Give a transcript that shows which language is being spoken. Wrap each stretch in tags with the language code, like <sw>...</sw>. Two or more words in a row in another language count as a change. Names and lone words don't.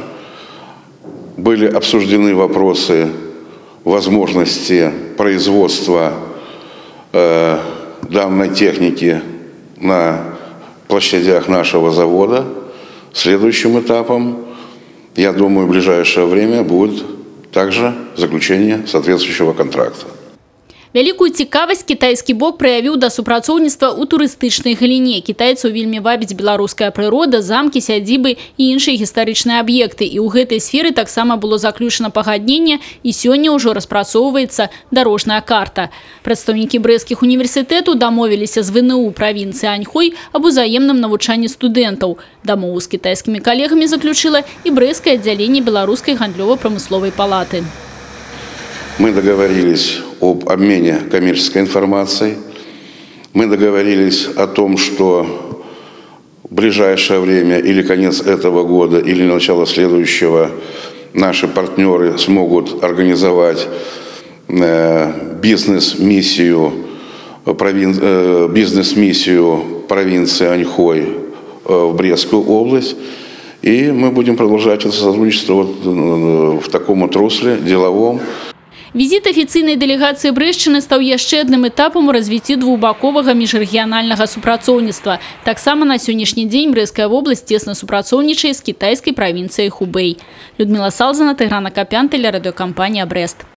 <ru>Были обсуждены вопросы возможности производства данной техники на площадях нашего завода. Следующим этапом, я думаю, в ближайшее время будет также заключение соответствующего контракта.</ru> <be>Вялікую цікавасць кітайскі бок праявіў да супрацоўніцтва ў турыстычнай галіне. Кітайцаў вельмі вабіць беларуская прырода, замкі, сядзібы і іншыя гістарычныя аб'екты. І ў гэтай сферы таксама было заключана пагадненне, і сёння ўжо распрацоўваецца дарожная карта. Прадстаўнікі брэсцкіх універсітэтаў дамовіліся з ВНУ правінцыі Аньхой аб узаемным навучанні студэнтаў. Дамову з кітайскімі калегамі заключыла і брэсцкае аддзяленне беларускай гандлёва-прамысловай палаты.</be> <ru>Мы договорились об обмене коммерческой информацией. Мы договорились о том, что в ближайшее время, или конец этого года, или начало следующего, наши партнеры смогут организовать бизнес-миссию провинции Аньхой в Брестскую область. И мы будем продолжать это сотрудничество в таком вот русле, деловом. Визит официальной делегации</ru> <be>Брэшчыны стаў яшчэ адным этапам у развіцці двухбаковага міжрэгіянальнага супрацоўніцтва. Таксама на сённяшні дзень Брэсцкая вобласць цесна супрацоўнічае з кітайскай правінцыяй Хубэй.</be> <ru>Людмила Салзана, Тыгран Акопян, телерадиокомпания «Брест».</ru>